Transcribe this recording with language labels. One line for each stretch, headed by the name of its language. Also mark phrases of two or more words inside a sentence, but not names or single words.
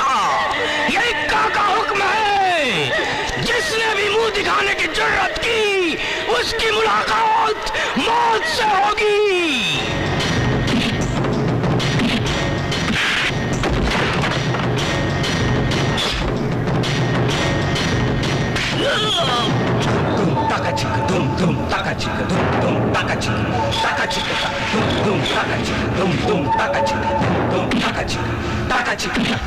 Hindi: ये इक्का का हुक्म है। जिसने भी मुंह दिखाने की जरूरत की उसकी मुलाकात मौत से होगी। Taka chika dum dum taka chika dum dum taka chika taka chika dum dum taka chika dum dum taka chika dum taka chika taka chika